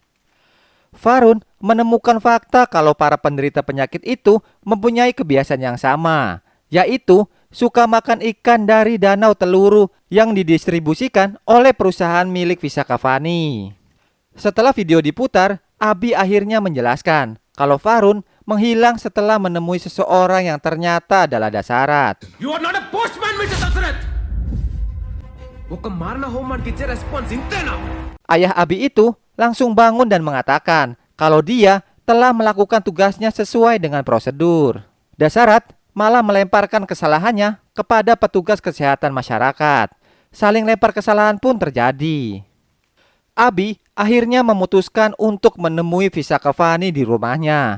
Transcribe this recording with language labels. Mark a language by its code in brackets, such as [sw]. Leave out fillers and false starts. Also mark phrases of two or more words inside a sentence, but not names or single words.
[id] Farun menemukan fakta kalau para penderita penyakit itu mempunyai kebiasaan yang sama, yaitu suka makan ikan dari Danau Teluru yang didistribusikan oleh perusahaan milik Visa Cavani. Setelah video diputar, Abi akhirnya menjelaskan kalau Varun menghilang setelah menemui seseorang yang ternyata adalah Dasarat. [en] You are not a postman, Mr. Dasarath. [te] ఒక మారణ హోమానికి ఇచ్చే రెస్పాన్స్ ఇంతేనా? [id] Ayah Abi itu langsung bangun dan mengatakan kalau dia telah melakukan tugasnya sesuai dengan prosedur. Dasarat malah melemparkan kesalahannya kepada petugas kesehatan masyarakat. Saling lempar kesalahan pun terjadi. Abi akhirnya memutuskan untuk menemui Visa Cavani di rumahnya.